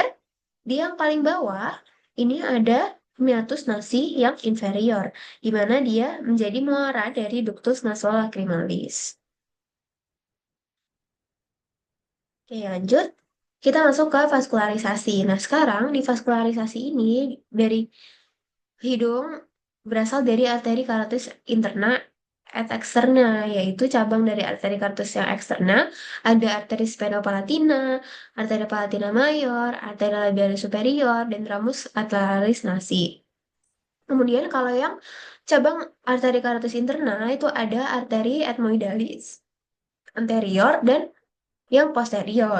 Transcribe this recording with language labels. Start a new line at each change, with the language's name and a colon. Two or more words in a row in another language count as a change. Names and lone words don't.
Indonesian: Terakhir, Di yang paling bawah, ini ada
Latin: meatus nasi
Indonesian: yang inferior, di mana dia menjadi muara dari
Latin: ductus nasolacrimalis.
Indonesian: Oke, lanjut. Kita masuk ke vaskularisasi. Nah, sekarang di vaskularisasi ini dari hidung berasal dari
Latin: arteri carotis interna et externa,
Indonesian: yaitu cabang dari
Latin: arteri carotis
Indonesian: yang eksterna, ada
Latin: arteri sphenopalatina, arteri palatina mayor, arteri labialis superior,
Indonesian: dan
Latin: ramus atlaris nasi.
Indonesian: Kemudian kalau yang cabang
Latin: arteri carotis interna
Indonesian: itu ada
Latin: arteri ethmoidalis anterior
Indonesian: dan yang posterior.